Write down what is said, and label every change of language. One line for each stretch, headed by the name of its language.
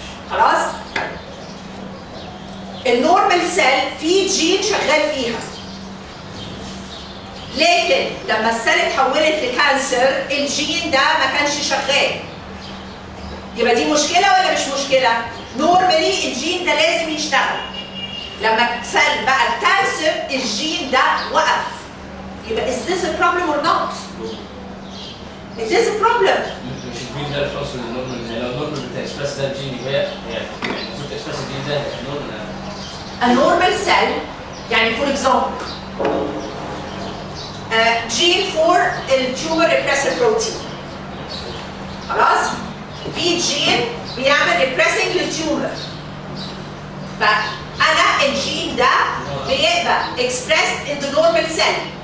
Arabic: خلاص؟ النورمال سيل في جين شغال فيها، لكن لما السيل اتحولت لكانسر الجين ده ما كانش شغال. يبقى دي مشكله ولا مش مشكله؟ نورمالي الجين ده لازم يشتغل. لما السيل بقى الكانسر الجين ده وقف. يبقى
English: is this a problem or not؟ It is a problem.
Arabic: مش الجين ده خلاص النورمال، يعني لو النورمال بتاع اكسبرس ده الجين يبقى يعني المفروض اكسبرس الجين ده نورمال.
English: A normal cell، يعني for example gene for التيومر repressor protein.
Arabic: خلاص؟ في جين بيعمل ريبريسنج للتيومر. فانا الجين ده بيبقى
English: expressed in the normal cell.